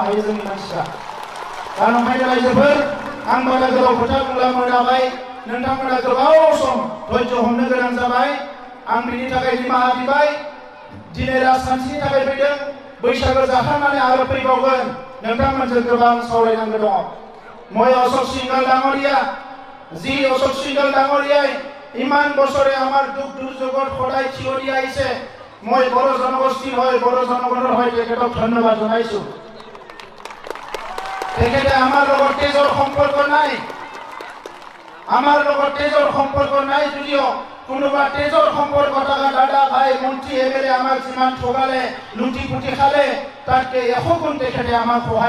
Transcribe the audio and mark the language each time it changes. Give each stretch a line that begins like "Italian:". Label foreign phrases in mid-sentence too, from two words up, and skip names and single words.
Bodo: हायो जोंनि मानसिफ्रा दा नंखायनो रायजोफोर आं बारा गोलाव खोथा बुंला मोनाबाय नोंथांमोना गोबाव सम धैर्य हमनो गोनां जाबाय आं बिनि थाखाय निमाहा बिबाय दिनै राजखान्थिनि थाखाय फैदों बैसागो जाखांनानै आरो फैबावगोन नोंथांमोनजों गोबां सावरायनांगौ दङ
Assamese: মই অশোক সিংহল ডাঙৰীয়া যি অশোক সিংহল ডাঙৰীয়াই ইমান বছৰে আমাৰ দুখ দুৰ্যোগত সদায় থিয় দি আহিছে মই বড়ো জনগোষ্ঠীৰ হয় বড়ো জনগণৰ হয় তেখেতক ধন্যবাদ জনাইছো তেখেতে আমাৰ লগত তেজৰ সম্পৰ্ক নাই আমাৰ লগত তেজৰ সম্পৰ্ক নাই যদিও কোনোবা তেজৰ সম্পৰ্ক থকা দাদা ভাই মন্ত্ৰী এমএলএ আমাক যিমান ঠগালে লুটি পুটি খালে তাতকে 100 গুণ তেখেতে আমাক সহায়